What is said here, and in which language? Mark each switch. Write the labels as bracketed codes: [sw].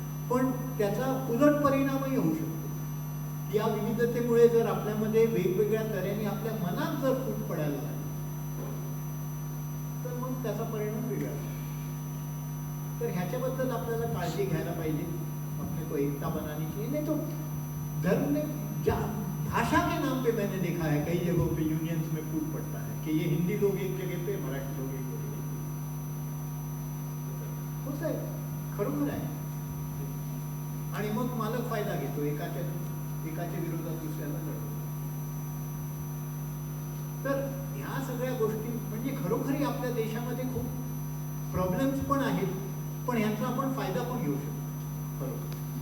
[mr] पण त्याचा उलट परिणामही होऊ शकतो. या विविधतेमुळे जर आपल्यामध्ये वेगवेगळ्या तऱ्हेने आपल्या मनात जर फूट पडायला लागली, तर मग त्याचा परिणाम वेगळा. तर ह्याच्याबद्दल आपल्याला काळजी घ्यायला पाहिजे. [hi] अपने को एकता बनानी चाहिए. नहीं तो धर्म ने, भाषा के नाम पे मैंने देखा है कई जगहों पे यूनियंस में फूट पड़ता है कि ये हिंदी लोग एक जगह पे, मराठी लोग एक जगह पे. [mr] होत आहे, खरोखर आहे. आणि मग मालक फायदा घेतो, एकाच्या विरोधात दुसऱ्याला लढतो. तर ह्या सगळ्या गोष्टी म्हणजे खरोखरी आपल्या देशामध्ये खूप प्रॉब्लेम्स पण आहेत, पण ह्याचा आपण फायदा पण घेऊ शकतो खरोखर.